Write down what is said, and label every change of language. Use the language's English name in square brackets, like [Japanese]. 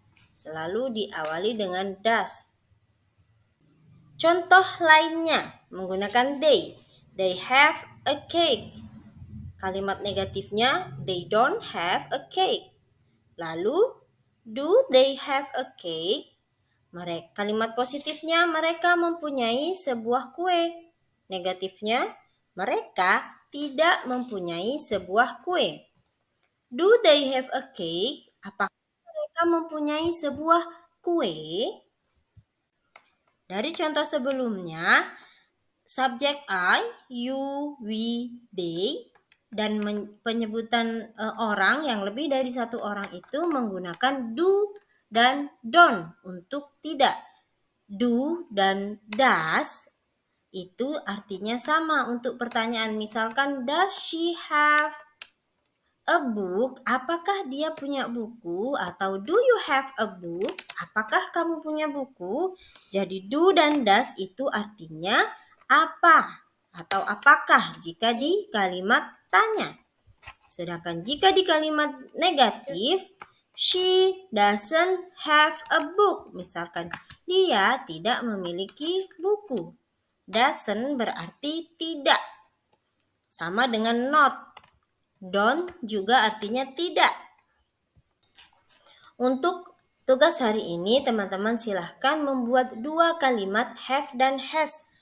[Indonesian] Selalu diawali dengan does. Contoh lainnya menggunakan they. [English] They have a cake. [Indonesian] Kalimat negatifnya [English] they don't have a cake. Lalu do they have a cake? [Indonesian] Kalimat positifnya mereka mempunyai sebuah kue. Negatifnya mereka tidak mempunyai sebuah kue. [English] Do they have a cake? [Indonesian] Apakah mereka mempunyai sebuah kue? Dari contoh sebelumnya, subjek I, you, we, they, dan penyebutan orang yang lebih dari satu orang itu menggunakan do dan don't untuk tidak. Do dan does itu artinya sama untuk pertanyaan. [English] Misalkan, does she have a book? [Indonesian] Apakah dia punya buku? Atau [English] do you have a book? [Indonesian] Apakah kamu punya buku? Jadi do dan does itu artinya apa atau apakah jika di kalimat tanya. Sedangkan jika di kalimat negatif, [English] she doesn't have a book. [Indonesian] Misalkan dia tidak memiliki buku. Doesn't berarti tidak. Sama dengan not. Don't juga artinya tidak. Untuk tugas hari ini, teman-teman silahkan membuat dua kalimat have dan has.